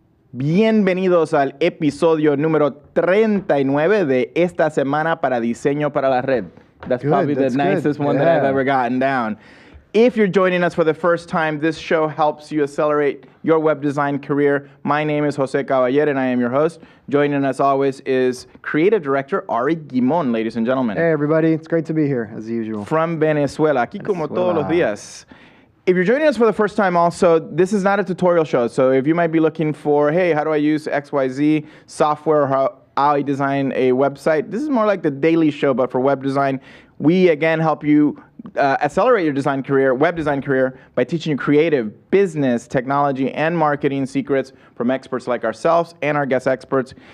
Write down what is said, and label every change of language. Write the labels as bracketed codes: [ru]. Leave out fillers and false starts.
[es] Bienvenidos al episodio número 39 de esta semana para Diseño para la Red. [en] That's probably the nicest one that I've ever gotten down. If you're joining us for the first time, this show helps you accelerate your web design career. My name is Jose and Aure, and I am your host. Joining us always is Creative Director Aure Guimon, ladies and gentlemen. Hey, everybody. It's great to be here, as usual. From Venezuela, [es] aquí como todos los días. [en] If you're joining us for the first time also, this is not a tutorial show. So if you might be looking for, hey, how do I use XYZ software, or how I design a website, this is more like the daily show, but for web design. We, again, help you accelerate your design career, web design career, by teaching you creative, business, technology, and marketing secrets from experts like ourselves and our guest experts.